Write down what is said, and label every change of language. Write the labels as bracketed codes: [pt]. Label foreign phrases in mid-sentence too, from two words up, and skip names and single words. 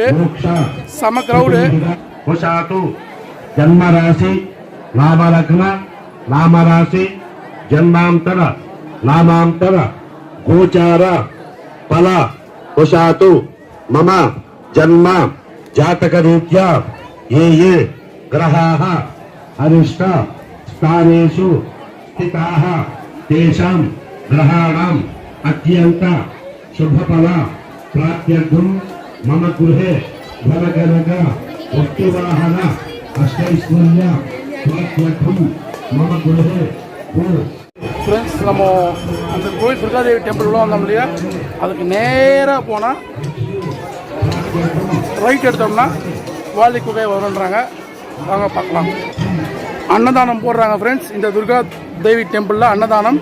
[ta] செம க்ரௌடு. [sa] जन्मराशि लाभलग्न नामराशि जन्मान्तर नामान्तर गोचार फल उषात्तु मम जन्म जातक रीत्या ये ग्रहाः अरिष्ट स्थानेषु स्थिताः तेषां ग्रहाणाम् अत्यन्त शुभफल प्राप्त्यर्थं मम गृहे धनकनक वस्तुवाहन अष्टैश्वर्य प्राप्त्यर्थं मम गृहे [ta] ஃப்ரெண்ட்ஸ், நம்ம அந்த கோயில் துர்காதேவி டெம்பிள் உள்ள வந்தோம் இல்லையா, அதுக்கு நேராக போனால் ரைட் எடுத்தோம்னா வாலி குகை வருன்றாங்க. வாங்க பார்க்கலாம். அன்னதானம் போடுறாங்க ஃப்ரெண்ட்ஸ். இந்த துர்கா தேவி டெம்பிளில் அன்னதானம்.